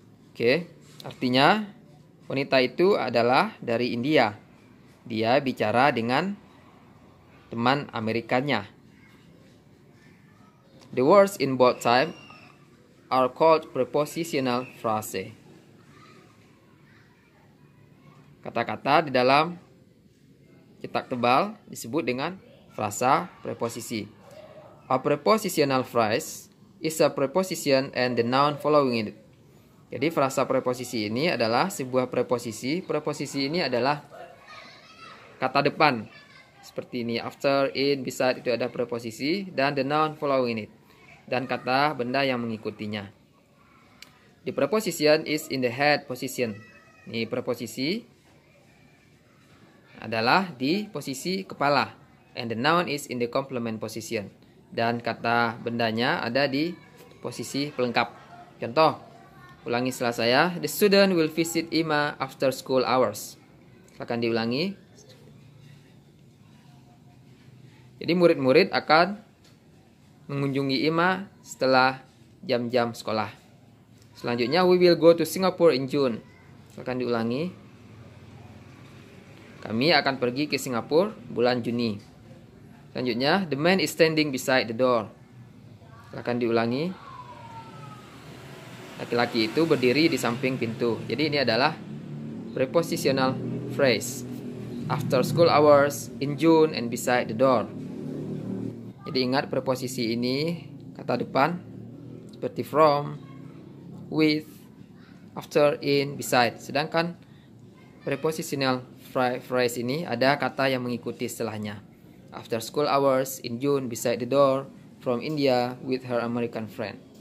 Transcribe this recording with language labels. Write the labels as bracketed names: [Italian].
[Indonesian] Oke, artinya wanita itu adalah dari India. Dia bicara dengan teman Amerikanya. [English] The words in bold type are called prepositional phrase. [Indonesian] Kata-kata di dalam cetak tebal disebut dengan frasa preposisi. [English] A prepositional phrase is a preposition and the noun following it. [Indonesian] Jadi frasa preposisi ini adalah sebuah preposisi. Preposisi ini adalah kata depan. Seperti ini, after, in, beside itu ada preposisi. Dan [English] the noun following it. [Indonesian] Dan kata benda yang mengikutinya. [English] The preposition is in the head position. [Indonesian] Ini preposisi adalah di posisi kepala. [English] And the noun is in the complement position. [Indonesian] Dan kata bendanya ada di posisi pelengkap. Contoh, ulangi setelah saya. [English] The student will visit Ima after school hours. [Indonesian] Akan diulangi. Jadi murid-murid akan mengunjungi Ima setelah jam-jam sekolah. Selanjutnya, [English] we will go to Singapore in June. [Indonesian] Akan diulangi. Kami akan pergi ke Singapura bulan Juni. Selanjutnya, [English] the man is standing beside the door. [Indonesian] Akan diulangi. Laki-laki itu berdiri di samping pintu. Jadi ini adalah prepositional phrase. [English] After school hours, in June, and beside the door. [Indonesian] Jadi ingat preposisi ini kata depan seperti from, with, after, in, beside. Sedangkan prepositional phrase ini ada kata yang mengikuti setelahnya. [English] After school hours, in June, beside the door, from India, with her American friend.